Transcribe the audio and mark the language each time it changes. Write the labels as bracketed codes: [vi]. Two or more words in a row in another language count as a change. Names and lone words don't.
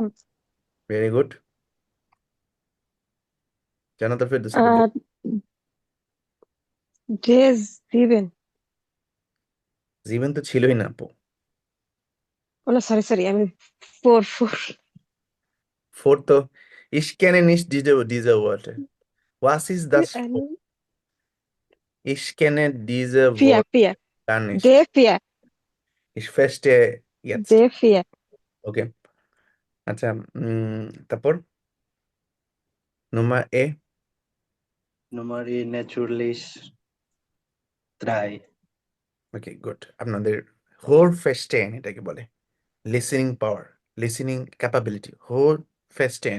[en] very good [bn] জানাল ফেরদৌস আপু। ডেজ দিবেন। জীবন তো ছিলই না আপু। ও না, সরি সরি, আমি [en] four four. [bn] ফোর তো [de] ich kenne nicht diese Worte. Was ist das? Ich kenne diese Vier, Worte vier. gar nicht. D4. Ich verstehe jetzt. D4. [bn] Okay. আচ্ছা, তারপর Nummer E. [de] Nummer E natürlich 3. [bn] ওকে, গুড। আপনাদের হোর ফেস্টেন এটাকে বলে, [en] listening power, listening capability, [bn] হোর ফেস্টেন।